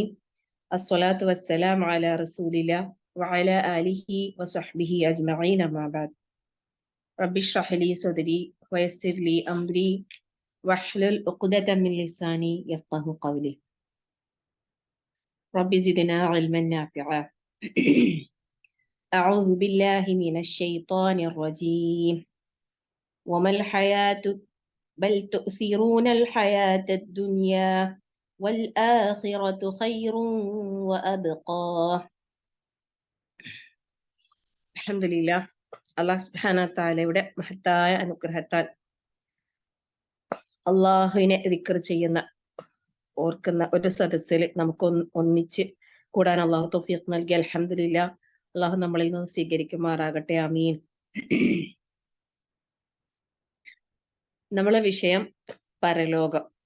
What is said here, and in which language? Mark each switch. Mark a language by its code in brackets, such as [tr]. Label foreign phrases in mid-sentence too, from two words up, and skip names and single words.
[ar] الصلاة والسلام على رسول الله وعلى آله وصحبه أجمعين، أما بعد. ربي اشرح لي صدري ويسر لي أمري واحلل عقدة من لساني يفقهوا قولي. ربي زدنا علما نافعا. أعوذ بالله من الشيطان الرجيم. وما الحياة بل تؤثرون الحياة الدنيا والآخرة خير وأبقى. الحمد لله. [ml] അല്ലാഹു സുബ്ഹാനഹു വ തആലയുടെ മഹത്തായ അനുഗ്രഹത്താൽ അള്ളാഹുവിനെ ദിക്ർ ചെയ്യുന്ന ഓർക്കുന്ന ഒരു സദസ്സിൽ നമുക്ക് ഒന്നിച്ച് കൂടാൻ അള്ളാഹു തൗഫീഖ് നൽകി. അൽഹംദുലില്ലാഹ്. അള്ളാഹു നമ്മളിൽ നിന്ന് സ്വീകരിക്കുമാറാകട്ടെ. ആമീൻ. നമ്മളെ വിഷയം പരലോകം.